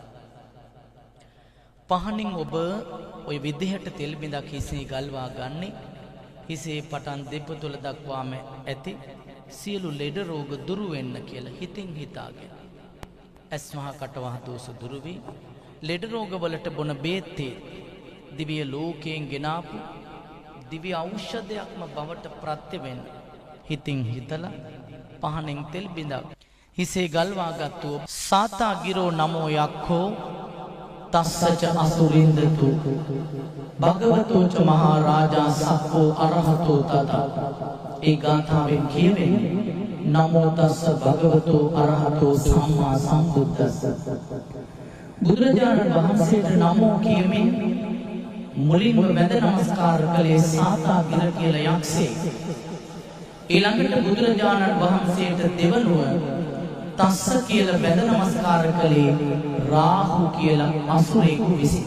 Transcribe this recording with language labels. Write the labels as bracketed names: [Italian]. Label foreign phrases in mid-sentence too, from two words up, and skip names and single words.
[Sinhala] පහනින් ඔබ ඔය විදිහට තෙල් බිඳක් හිසේ ගල්වා ගන්නේ හිසේ පටන් දෙපතුල දක්වාම ඇති සියලු ලෙඩ රෝග දුරු වෙන්න කියලා හිතින් හිතාගෙන. ඇස් වහ කට වහ දෝෂ දුරු වී ලෙඩ රෝග වලට බොන බේත්තේ දිව්‍ය ලෝකයෙන් ගෙනාපු දිව්‍ය ඖෂධයක්ම බවට ප්‍රත්‍ය වෙන්න හිතින් හිතලා පහනෙන් තෙල් බිඳක් හිසේ ගල්වාගත්තු [Pali] සාතා ගිරෝ නමෝ යක්ඛෝ තස්සච අසුරින්දතු භගවතෝ ච මහා රාජා සක්ඛෝ අරහතෝ තත. [Sinhala] ඒ ගාථාවෙන් කියවෙන්නේ [Pali] නමෝ තස්ස භගවතෝ අරහතෝ සම්මා සම්බුද්දස්ස. [Sinhala] බුදුරජාණන් වහන්සේට නමෝ කියමින් මුලින්ම වැඳ නමස්කාර කළේ සාතා ගිර කියලා යක්ෂයෙක්. ඊළඟට බුදුරජාණන් වහන්සේට දෙවනුව තස්ස කියලා වැඳ නමස්කාර කළේ රාහු කියලා අසුරෙකු විසින්.